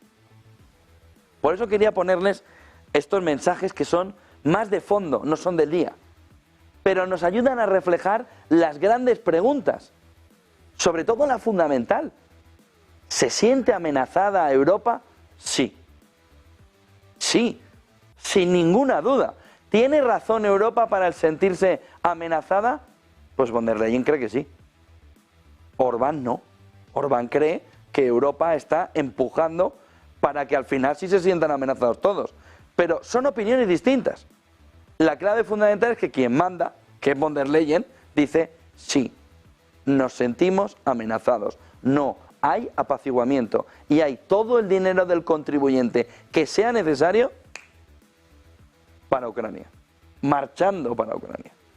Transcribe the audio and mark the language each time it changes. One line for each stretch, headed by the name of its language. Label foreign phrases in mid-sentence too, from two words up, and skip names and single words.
Spanish: Por eso quería ponerles estos mensajes que son más de fondo, no son del día, pero nos ayudan a reflejar las grandes preguntas, sobre todo la fundamental. ¿Se siente amenazada a Europa? Sí. Sí, sin ninguna duda. ¿Tiene razón Europa para el sentirse amenazada? Pues von der Leyen cree que sí. Orbán no. Orbán cree que Europa está empujando para que al final sí se sientan amenazados todos. Pero son opiniones distintas. La clave fundamental es que quien manda, que es von der Leyen, dice sí, nos sentimos amenazados. No, hay apaciguamiento y hay todo el dinero del contribuyente que sea necesario para Ucrania, marchando para Ucrania.